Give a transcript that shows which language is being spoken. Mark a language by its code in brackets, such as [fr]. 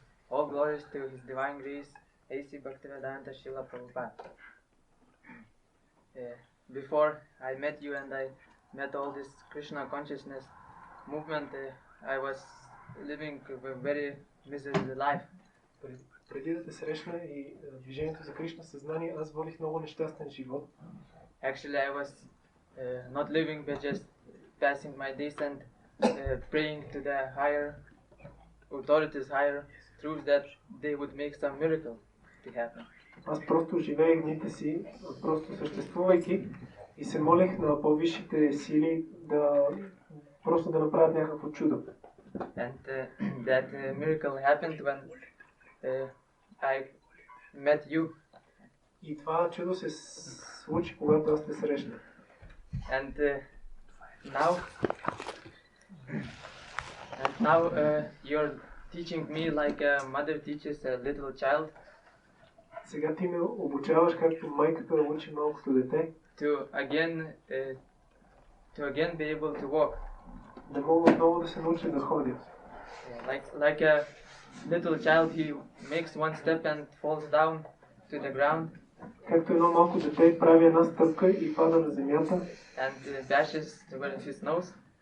[en] All glories to His Divine Grace, A.C. Bhaktivedanta Srila Prabhupada. Before I met you and I met all this Krishna consciousness movement, I was living a very miserable life. [bg] Преди да те срещна и движението за Кришна съзнание, аз водих много нещастен живот. [en] Actually, I was not living but just passing my days and praying to the higher authorities, higher truths that they would make some miracle to happen. [bg] Аз просто живеех дните си, просто съществувайки и се молех на по-висшите сили просто да направят някакво чудо. [en] And that miracle happened when I met you. [bg] И това чудо се случи, когато аз те срещнах. [en] And now you're teaching me like a mother teaches a little child. [bg] Сега ти ме обучаваш както майката учи малкото дете. [en] To again be able to walk. [bg] Да мога отново да се науча да ходя. [en] Like a little child, he makes one step and falls down to the ground. [bg] Както едно малко дете прави една стъпка и пада на земята. [en] And bashes towards his nose.